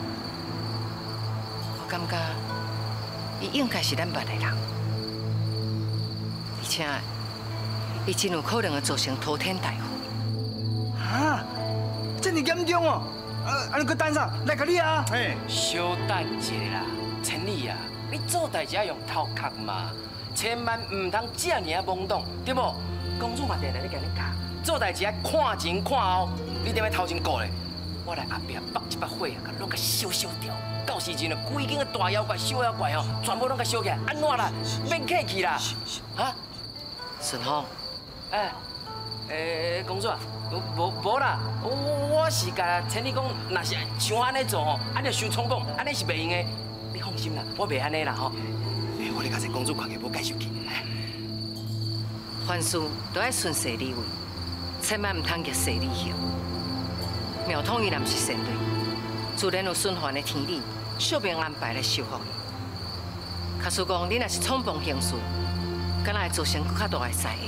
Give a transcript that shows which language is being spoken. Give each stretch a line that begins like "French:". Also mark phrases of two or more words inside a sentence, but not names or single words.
Min Nan Chinese: 我感觉，伊应该是咱捌的人，而且，伊真有可能会造成滔天大祸。啊，这么严重哦！安尼搁等啥？来甲你啊！嘿，小等一下啦，千里啊，你做代志要用头壳嘛，千万唔通这样懵懂，对不？公主嘛定定咧甲你教，做代志要看前看后，你踮咧头前顾咧，我来后壁绑一把火啊，甲拢甲烧掉。到时阵啊，规间个大妖怪、小妖怪哦，全部拢甲烧起来，安怎啦？免客气啦，啊？顺风，公主啊，无啦，我是甲千里讲，若是像安尼做吼，安尼伤冲动，安尼是袂用的。你放心啦，我袂安尼啦吼。我咧甲这公主看起无介绍去。凡事都要顺势而为，千万唔通逆势而行。庙通伊若唔是善类，自然有循环的天理，宿命安排来修复伊。假使讲你若是冲动行事，敢若会造成更较大的灾祸。